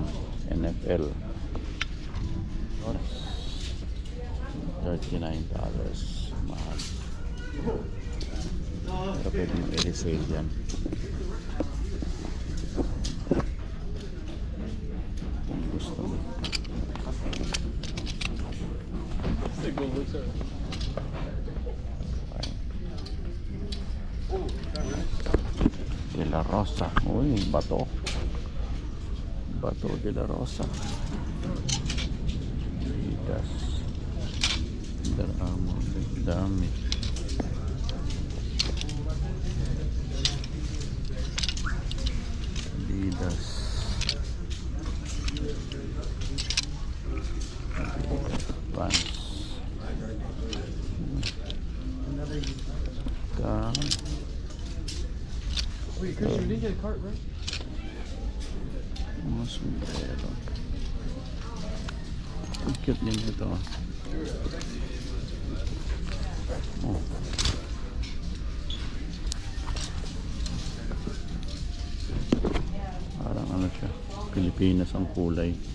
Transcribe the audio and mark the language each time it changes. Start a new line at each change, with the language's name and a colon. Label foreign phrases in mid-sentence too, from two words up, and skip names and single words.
Filipino: NFL. $39. Mahal. Pero pwede mo i-resale yan. Kung gusto mo. De La Rosa. Uy, bato. Bato de La Rosa. Adidas. Under Armour. Dami. Adidas. Vans.
English: Wait, Chris, you didn't get a cart, right?
Filipino: Mga sombrero. Ang cute din ito. Oh. Parang ano siya, Pilipinas ang kulay.